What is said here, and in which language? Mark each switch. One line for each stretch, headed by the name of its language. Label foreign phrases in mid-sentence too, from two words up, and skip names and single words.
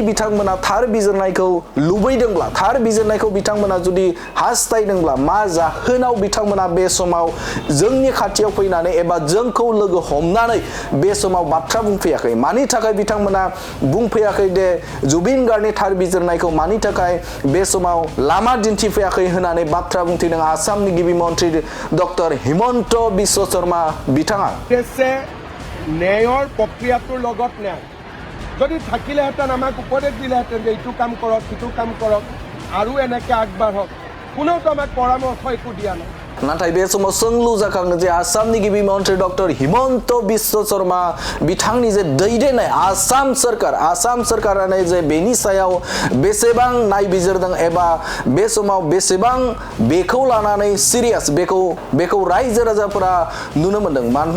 Bodo: बिथांमोना थार बिजिरनायखौ लुबैदोंब्ला थार बिजिरनायखौ बिथांमोना जुदि हास्थायदोंब्ला मा जाहोनाव बिथांमोना बे समाव जोंनि खाथियाव फैनानै एबा जोंखौ लोगो हमनानै बे समाव बाथ्रा बुंफैयाखै, मानि थाखाय बिथांमोना बुंफैयाखै दे जुबिन गार्डनि थार बिजिरनायखौ मानि थाखाय बे समाव लामा दिन्थिफैयाखै होननानै बाथ्रा बुंथिदों आसामनि गिबि मन्त्रि डक्टर हिमन्त बिश्व शर्मा बिथाङा।
Assamese: ন্যায়ৰ প্ৰক্ৰিয়াটোৰ লগত ন্যায় যদি থাকিলেহেঁতেন আমাক উপদেশ দিলেহেঁতেন যে এইটো কাম কৰক সিটো কাম কৰক আৰু এনেকৈ আগবাঢ়ক, কোনেওতো আমাক পৰামৰ্শ একো দিয়া নাই।
Bodo: नाथाय बे समाव सोंलु जाखाङो जे आसामनि गिबि मन्त्रि डक्टर हिमन्त बिश्व शर्मा बिथांनि जे दैदेननाय आसाम सरकारानो जे बेनि सायाव बेसेबां नायबिजिरदों एबा बे समाव बेसेबां बेखौ लानानै सिरियास बेखौ रायजो राजाफोरा नुनो मोनदों।